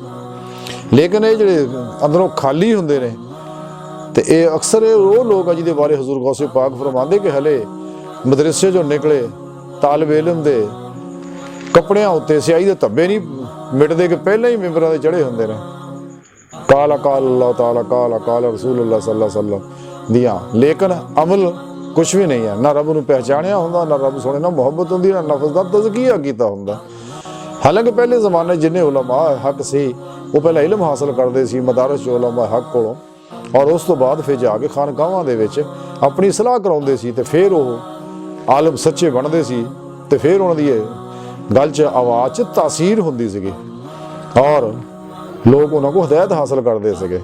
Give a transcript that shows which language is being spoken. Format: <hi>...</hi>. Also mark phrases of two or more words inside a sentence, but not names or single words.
<pa>ਲੇਕਿਨ ਇਹ ਜਿਹੜੇ ਅੰਦਰੋਂ ਖਾਲੀ ਹੁੰਦੇ ਨੇ, ਤੇ ਇਹ ਅਕਸਰ ਉਹ ਲੋਕ ਆ ਜਿਹਦੇ ਬਾਰੇ ਹਜ਼ੂਰ ਗੌਸੇ ਪਾਕ ਫਰਮਾਉਂਦੇ ਕਿ ਹਲੇ ਮਦਰਸੇ ਚੋਂ ਨਿਕਲੇ ਤਾਲਿਬ ਇਲਮ ਦੇ ਕੱਪੜਿਆਂ ਉੱਤੇ ਸਿਆਹੀ ਦੇ ਧੱਬੇ ਨਹੀਂ ਮਿਟਦੇ ਕਿ ਪਹਿਲਾਂ ਹੀ ਮਿੰਬਰਾਂ ਦੇ ਚੜੇ ਹੁੰਦੇ ਨੇ।</pa> <ar>قال قال الله تعالى قال قال رسول الله صلى الله عليه وسلم ਦੀਆਂ, ਲੇਕਿਨ ਅਮਲ ਕੁਛ ਵੀ ਨਹੀਂ ਹੈ।</ar> <pa>ਨਾ ਰੱਬ ਨੂੰ ਪਹਿਚਾਣਿਆ ਹੁੰਦਾ, ਨਾ ਰੱਬ ਸੋਹਣੇ ਨਾਲ ਮੁਹੱਬਤ ਹੁੰਦੀ, ਨਾ ਨਫਸ ਦਾ ਤਜ਼ਕੀਆ ਕੀਤਾ ਹੁੰਦਾ। ਹਾਲਾਂਕਿ ਪਹਿਲੇ ਜ਼ਮਾਨੇ ਜਿੰਨੇ ਉਲਮਾ ਹੱਕ ਸੀ, ਉਹ ਪਹਿਲਾਂ ਇਲਮ ਹਾਸਲ ਕਰਦੇ ਸੀ ਮਦਾਰਸ ਚ ਉਲਮਾ ਹੱਕ ਕੋਲੋਂ, ਔਰ ਉਸ ਤੋਂ ਬਾਅਦ ਫਿਰ ਜਾ ਕੇ ਖਾਨਕਾਵਾਂ ਦੇ ਵਿੱਚ ਆਪਣੀ ਸਲਾਹ ਕਰਾਉਂਦੇ ਸੀ, ਤੇ ਫਿਰ ਉਹ ਆਲਮ ਸੱਚੇ ਬਣਦੇ ਸੀ, ਤੇ ਫਿਰ ਉਹਨਾਂ ਦੀ ਗੱਲ 'ਚ ਆਵਾਜ਼ 'ਚ ਤਾਸੀਰ ਹੁੰਦੀ ਸੀਗੀ, ਔਰ ਲੋਕ ਉਹਨਾਂ ਕੋਲ ਹਦਾਇਤ ਹਾਸਲ ਕਰਦੇ ਸੀਗੇ।</pa>